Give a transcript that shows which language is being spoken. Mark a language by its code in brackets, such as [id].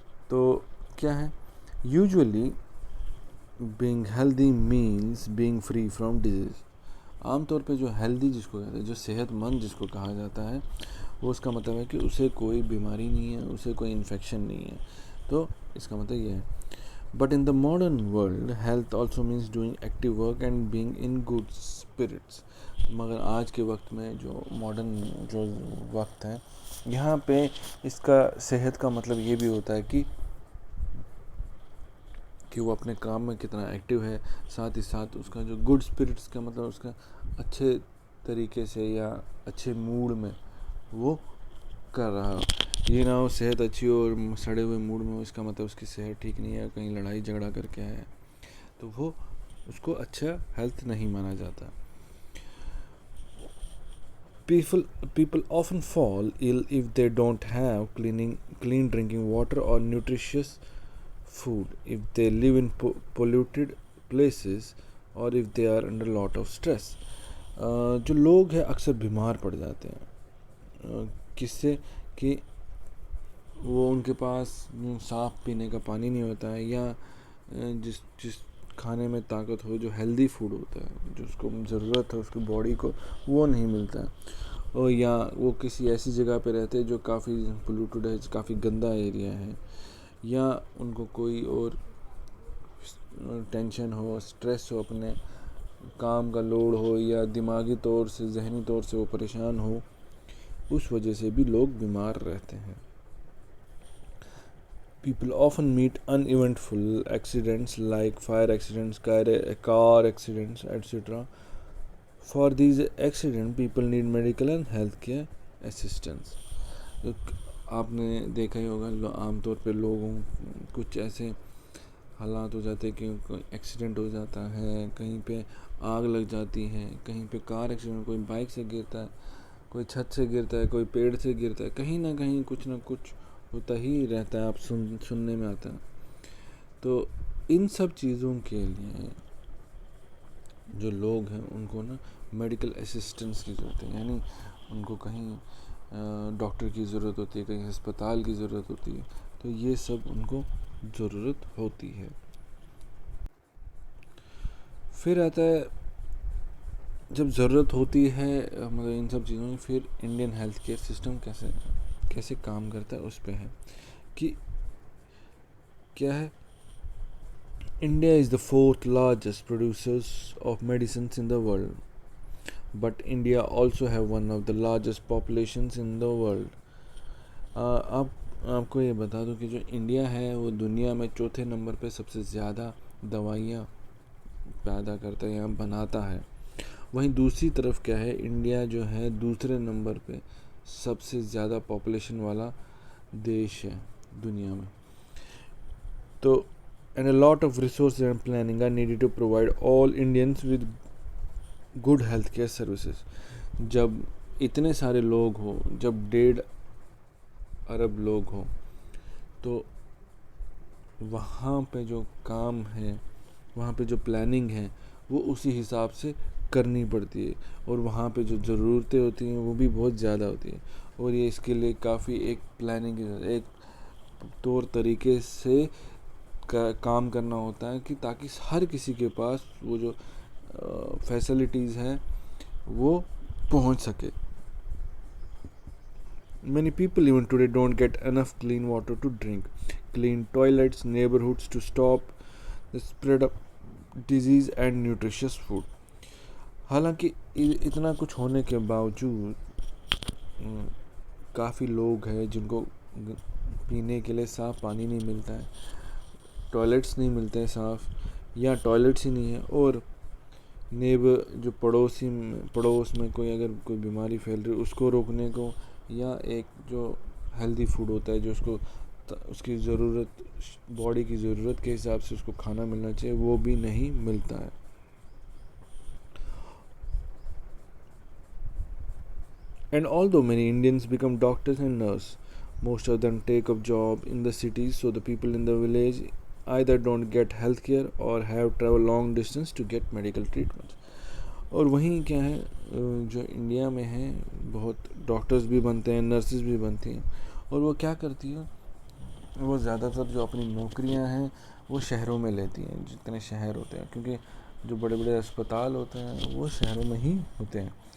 [hi] तो क्या है, [en] Usually being healthy means being free from disease. [hi] आमतौर पे जो हेल्दी जिसको कहते हैं, जो सेहतमंद जिसको कहा जाता है, वो उसका मतलब है कि उसे कोई बीमारी नहीं है, उसे कोई इन्फेक्शन नहीं है। तो इसका मतलब ये है। [en] But in the modern world, health also means doing active work and being in good spirits. [hi] मगर आज के वक्त में जो मॉडर्न जो वक्त है, यहाँ पे इसका सेहत का मतलब ये भी होता है कि वो अपने काम में कितना एक्टिव है। साथ ही साथ उसका जो गुड स्पिरिट्स का मतलब उसका अच्छे तरीके से या अच्छे मूड में वो कर रहा हो। ये ना हो सेहत अच्छी हो और सड़े हुए मूड में हो, इसका मतलब उसकी सेहत ठीक नहीं है, कहीं लड़ाई झगड़ा करके आया है, तो वो उसको अच्छा हेल्थ नहीं माना जाता। [en] People often fall ill if they don't have clean drinking water or nutritious food, if they live in polluted places, or if they are under a lot of stress. [hi] जो लोग हैं अक्सर बीमार पड़ जाते हैं। किससे कि वो उनके पास साफ़ पीने का पानी नहीं होता है, या जिस जिस खाने में ताकत हो, जो हेल्दी फूड होता है, जो उसको ज़रूरत है उसकी बॉडी को, वो नहीं मिलता है। और या वो किसी ऐसी जगह पे रहते हैं जो काफ़ी पोल्यूटेड है, काफ़ी गंदा एरिया है, या उनको कोई और टेंशन हो, स्ट्रेस हो, अपने काम का लोड हो, या दिमागी तौर से, जहनी तौर से वो परेशान हो, उस वजह से भी लोग बीमार रहते हैं। [en] People often meet uneventful accidents like fire accidents, car accidents, etc. For these accidents, people need medical and healthcare assistance. [hi] तो आपने देखा ही होगा, आमतौर पे लोगों कुछ ऐसे हालात हो जाते हैं कि कोई एक्सीडेंट हो जाता है, कहीं पे आग लग जाती है, कहीं पे कार एक्सीडेंट, कोई बाइक से गिरता है, कोई छत से गिरता है, कोई पेड़ से गिरता है, कहीं ना कहीं कुछ ना कुछ होता ही रहता है। आप सुनने में आता है। तो इन सब चीज़ों के लिए जो लोग हैं उनको ना मेडिकल असिस्टेंस की ज़रूरत है। यानी उनको कहीं डॉक्टर की ज़रूरत होती है, कहीं अस्पताल की ज़रूरत होती है। तो ये सब उनको ज़रूरत होती है। फिर आता है, जब ज़रूरत होती है मतलब इन सब चीज़ों की, फिर इंडियन हेल्थ केयर सिस्टम कैसे कैसे काम करता है उस पर है कि क्या है। [en] India is the fourth largest producers of medicines in the world, but India also have one of the largest populations in the world. [hi] आप आपको ये बता दूं कि जो इंडिया है वो दुनिया में चौथे नंबर पे सबसे ज़्यादा दवाइयाँ पैदा करता है या बनाता है। वहीं दूसरी तरफ क्या है, इंडिया जो है दूसरे नंबर पे सबसे ज़्यादा पॉपुलेशन वाला देश है दुनिया में। [en] तो and a lot of resources and planning are needed to provide all Indians with good healthcare services. [hi] जब इतने सारे लोग हो, जब 1.5 अरब लोग हो, तो वहाँ पे जो काम है, वहाँ पे जो प्लानिंग है, वो उसी हिसाब से करनी पड़ती है। और वहाँ पे जो ज़रूरतें होती हैं वो भी बहुत ज़्यादा होती है। और ये इसके लिए काफ़ी एक प्लानिंग की, एक तौर तरीके से काम करना होता है कि ताकि हर किसी के पास वो जो फैसिलिटीज़ हैं वो पहुंच सके. [en] Many people even today don't get enough clean water to drink, clean toilets, neighborhoods to stop the spread of disease and nutritious food. [hi] हालांकि इतना कुछ होने के बावजूद काफ़ी लोग हैं जिनको पीने के लिए साफ़ पानी नहीं मिलता है, टॉयलेट्स नहीं मिलते हैं साफ़, या टॉयलेट्स ही नहीं है, और जो पड़ोस में कोई अगर कोई बीमारी फैल रही है उसको रोकने को, या एक जो हेल्दी फूड होता है जो उसकी ज़रूरत, बॉडी की ज़रूरत के हिसाब से उसको खाना मिलना चाहिए, वो भी नहीं मिलता है. [en] And although many Indians become doctors and nurses, most of them take up job in the cities, so the people in the village either don't get health care or have travel long distance to get medical treatment. [hi] और वहीं क्या है, जो India में है बहुत doctors भी बनते हैं, नर्सेज भी बनती हैं, और वो क्या करती हैं, वो ज़्यादातर जो अपनी नौकरियां हैं वो शहरों में लेती हैं, जितने शहर होते हैं, क्योंकि जो बड़े बड़े अस्पताल होते हैं वो शहरों में ही होते हैं.